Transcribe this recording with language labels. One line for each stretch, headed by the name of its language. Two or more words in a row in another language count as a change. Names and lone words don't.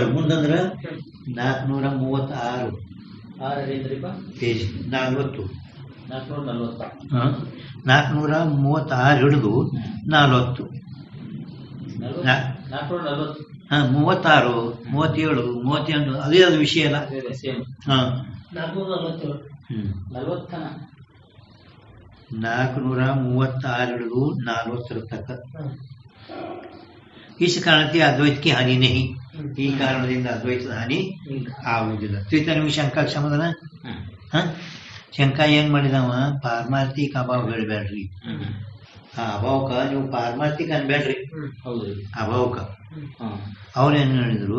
Kannada: ಮುಂದಂದ್ರೆ 436 ಪೇಜ್ 40 436 ಹಿಡಿದು 40 36 37 38 ಅದೇ ಅದು ವಿಷಯ ಅಲ್ಲ. 436 ಹಿಡಿದು 40 ತನಕ.
Hindi: इस कारण से अद्वैत की हानि नहीं.
Kannada: ಈ ಕಾರಣದಿಂದ ಅದ್ವೈತದ ಹಾನಿ ಆಗುವುದಿಲ್ಲ. ತ್ರಿತ ನಿಮಗೆ ಶಂಕಾ ಸಮಾಧಾನ. ಶಂಕಾ ಏನ್ ಮಾಡಿದವ? ಪಾರಮಾರ್ಥಿಕ ಅಭಾವ ಹೇಳ್ಬೇಡ್ರಿ. ಆ ಅಭಾವಕ ನೀವು ಪಾರಮಾರ್ಥಿಕ ಅನ್ಬೇಡ್ರಿ. ಅಭಾವಕ ಅವ್ರೇನ್ ಹೇಳಿದ್ರು?